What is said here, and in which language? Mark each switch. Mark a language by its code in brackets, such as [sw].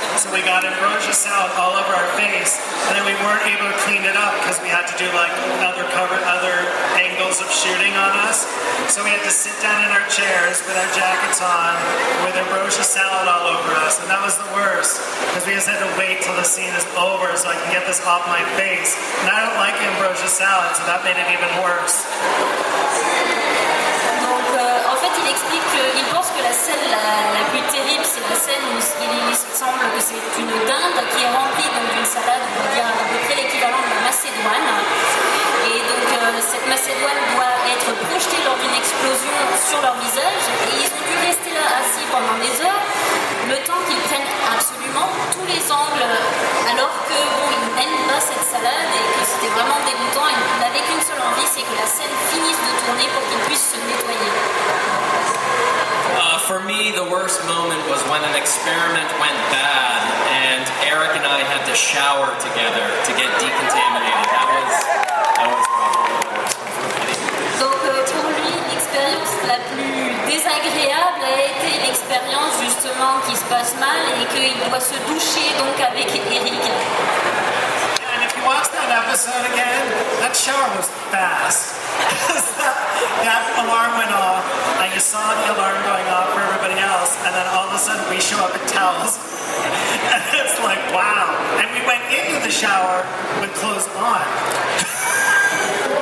[en] So we got ambrosia salad all over our face, and then we weren't able to clean it up because we had to do like other angles of shooting on us. So we had to sit down in our chairs with our jackets on with ambrosia salad all over us, and that was the worst because we just had to wait till the scene is over so I can get this off my face. And I don't like ambrosia salad, so that made it even worse. [fr] En fait, il explique qu'il pense que la scène la plus terrible, c'est la scène où il semble que c'est une dinde qui est remplie d'une salade, on va dire à peu près l'équivalent de la macédoine. Et donc, cette macédoine doit être projetée lors d'une explosion sur leur visage. Et ils ont dû rester là assis pendant des heures, le temps qu'ils prennent absolument tous les angles, alors que bon, ils n'aiment pas cette salade et que c'était vraiment dégoûtant. Et ils n'avaient qu'une seule envie, c'est que la scène finisse de tourner pour qu'ils puissent se nettoyer. [en] For me, the worst moment was when an experiment went bad and Eric and I had to shower together to get decontaminated. That was probably the worst one for me. [fr] Donc pour lui, l'expérience la plus désagréable a été l'expérience justement qui se passe mal et qu'il doit se doucher donc avec Eric. [en] And if you watch that episode again, that shower was fast. that alarm went off, and you saw the alarm going off for everybody else, and then all of a sudden we show up in towels. And it's like, wow. And we went into the shower with clothes on.